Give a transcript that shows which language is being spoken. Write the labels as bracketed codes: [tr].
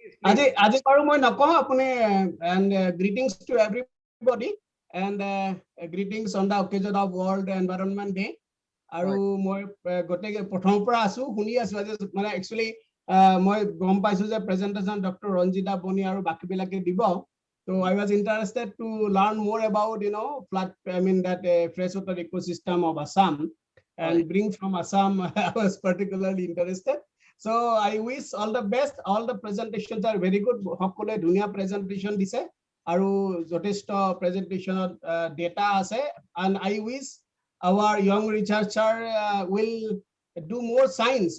[as] আজি বাৰু মই নকওঁ আপুনি [en] and greetings to everybody and greetings on the occasion of World Environment Day. [as] আৰু মই গোটেই প্ৰথমৰ পৰা আছো শুনি আছো মানে একচুয়ালি মই গম পাইছো যে প্ৰেজেন্টেশন ডক্টৰ ৰঞ্জিতা বনিয়া আৰু বাকি বিলাকে দিব [en] so I was interested to learn more about that freshwater ecosystem of Assam and bring from Assam. I was particularly interested, so I wish all the best. All the presentations are very good. [as] সকলে ধুনীয়া presentation দিছে আৰু যথেষ্ট presentation data আছে, [en] and I wish our young researcher will do more science.